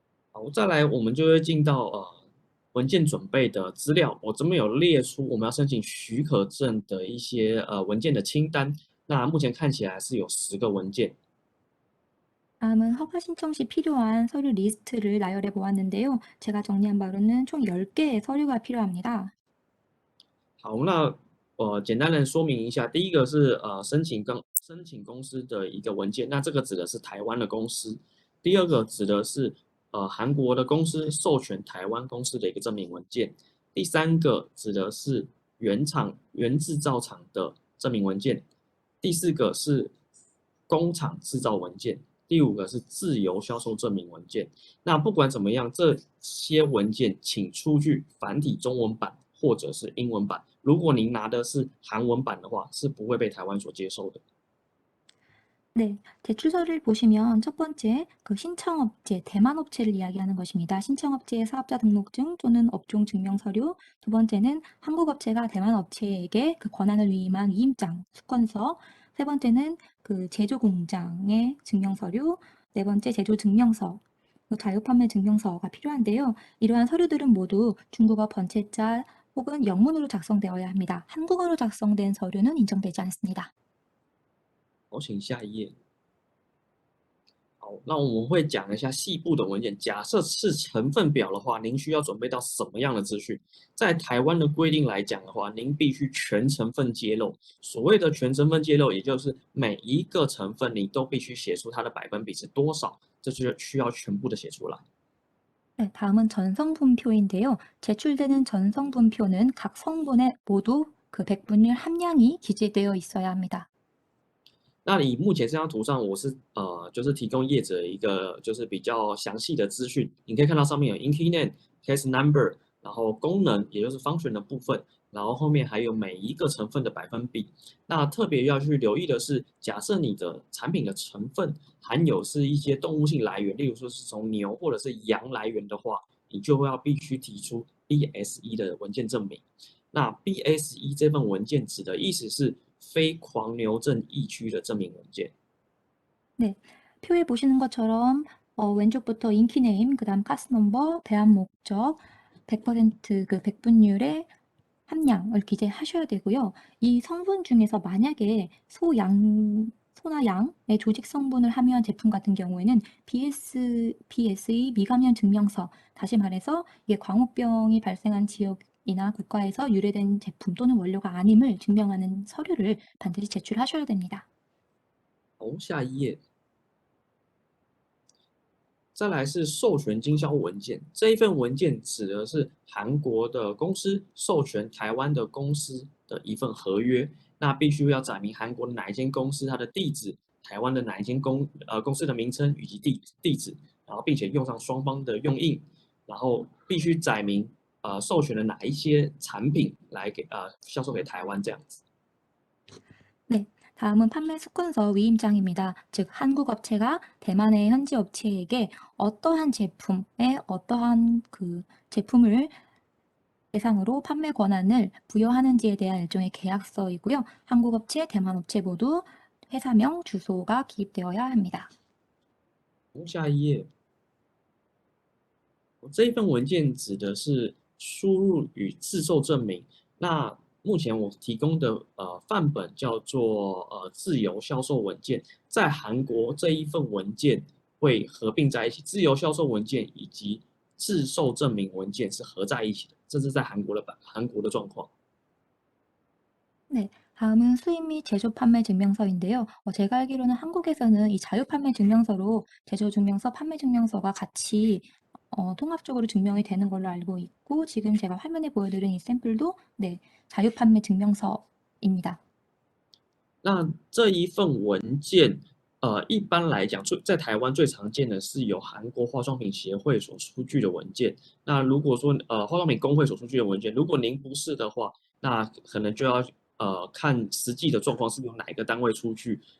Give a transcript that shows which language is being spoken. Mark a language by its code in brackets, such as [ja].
[zh] 好，再来我们就会进到文件准备的资料。我这边有列出我们要申请许可证的一些文件的清单。那目前看起来是有10个文件。 [ko] 다음은 허가 신청 시 필요한 서류 리스트를 나열해 보았는데요. 제가 정리한 바로는 총 10개의 서류가 필요합니다. [zh] 好，那简单的说明一下，第一个是申请公司的一个文件，那这个指的是台湾的公司。第二个指的是韩国的公司授权台湾公司的一个证明文件。第三个指的是原制造厂的证明文件。第四个是工厂制造文件。第5个是自由销售证明文件。那不管怎么样，这些文件请出具繁体中文版或者是英文版。如果您拿的是韩文版的话，是不会被台湾所接受的。 [ko] 네, 제출서를 보시면 첫 번째 그 신청업체, 대만업체를 이야기하는 것입니다. 신청업체의 사업자 등록증 또는 업종 증명 서류. 두 번째는 한국업체가 대만업체에게 그 권한을 위임한 위임장, 수건서. 세 번째는 그 제조 공장의 증명 서류. 네 번째 제조 증명서, 자유 판매 증명서가 필요한데요. 이러한 서류들은 모두 중국어 번체자 혹은 영문으로 작성되어야 합니다. 한국어로 작성된 서류는 인정되지 않습니다. [zh] 好，请下一页。好，那我们会讲一下细部的文件。假设是成分表的话，您需要准备到什么样的资讯？在台湾的规定来讲的话，您必须全成分揭露。所谓的全成分揭露，也就是每一个成分你都必须写出它的百分比是多少，这就需要全部的写出来。 [ko] 네, 다음은 전성분표인데요. 제출되는 전성분표는 각 성분에 모두 그 백분율 함량이 기재되어 있어야 합니다. [zh] 那以目前这张图上，我是就是提供业者一个就是比较详细的资讯。你可以看到上面有 INCI name、case number，然后功能也就是 function 的部分，然后后面还有每一个成分的百分比。那特别要去留意的是，假设你的产品的成分含有是一些动物性来源，例如说是从牛或者是羊来源的话，你就要必须提出 BSE 的文件证明。那 BSE 这份文件指的意思是非狂牛症疫区的证明文件。 [ko] 네, 표에 보시는 것처럼 왼쪽부터 인키네임, 그다음 가스넘버, 배합 목적, 100% 그 백분율의 함량을 기재하셔야 되고요. 이 성분 중에서 만약에 소나 양의 조직 성분을 함유한 제품 같은 경우에는 BSE 미감염 증명서, 다시 말해서 이게 광우병이 발생한 지역이나 국가에서 유래된 제품 또는 원료가 아님을 증명하는 서류를 반드시 제출하셔야 됩니다. [zh] 好，下一页。再来是授权经销文件，这一份文件指的是韩国的公司授权台湾的公司的一份合约，那必须要载明韩国的哪一间公司它的地址，台湾的哪一间公司的名称以及地址，然后并且用上双方的用印，然后必须载明授权的哪一些产品来销售给台湾这样子。 [ko] 네, 다음은 판매 수건서 위임장입니다. 즉 한국 업체가 대만의 현지 업체에게 어떠한 제품에 어떠한 그 제품을 대상으로 판매 권한을 부여하는지에 대한 일종의 계약서이고요. 한국 업체, 대만 업체 모두 회사명, 주소가 기입되어야 합니다. [zh] 下一页。这一份文件指的是输入与自售证明。那目前我提供的范本叫做自由销售文件，在韩国这一份文件会合并在一起，自由销售文件以及自售证明文件是合在一起的，这是在韩国的状况。 [ko] 네, 다음은 수입 및 제조 판매 증명서인데요. 제가 알기로는 한국에서는 이 자유 판매 증명서로 제조 증명서, 판매 증명서가 같이 통합적으로 증명이 되는 걸로 알고 있고, 지금 제가 화면에 보여드린 이 샘플도 네, 자유 판매 증명서입니다. [zh] 那这一份文件，一般来讲，在台湾最常见的是由韩国化妆品协会所出具的文件。那如果说化妆品工会所出具的文件，如果您不是的话，那可能就要看实际的状况是由哪一个单位出具。